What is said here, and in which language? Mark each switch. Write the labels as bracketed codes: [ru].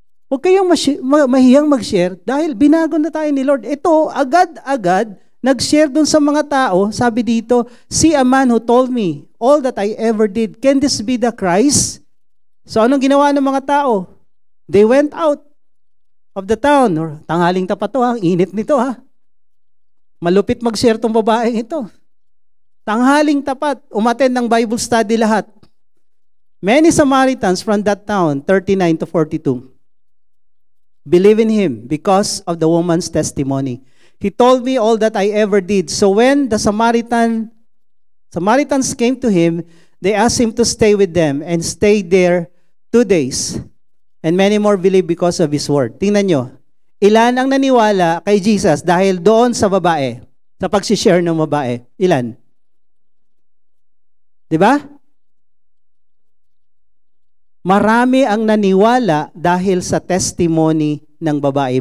[tl] Huwag kayong mahihiyang mag-share dahil binago na tayo ni Lord. Ito, agad-agad, nag-share dun sa mga tao, sabi dito, [en] see a man who told me all that I ever did. Can this be the Christ? [tl] So anong ginawa ng mga tao? [en] They went out of the town. [tl] Or, tanghaling tapat to ha, ang init nito ha. Malupit mag-share tong babaeng ito. Tanghaling tapat, umattend ng Bible study lahat. [en] Many Samaritans from that town, 39-42, believe in him because of the woman's testimony. He told me all that I ever did. So when the Samaritans came to him, they asked him to stay with them and stay there 2 days. And many more believe because of his word. [tl] Tingnan nyo, ilan ang naniwala kay Jesus dahil doon sa babae, sa pag-share ng babae? Ilan? Diba? Marami ang naniwala dahil sa testimony ng babae.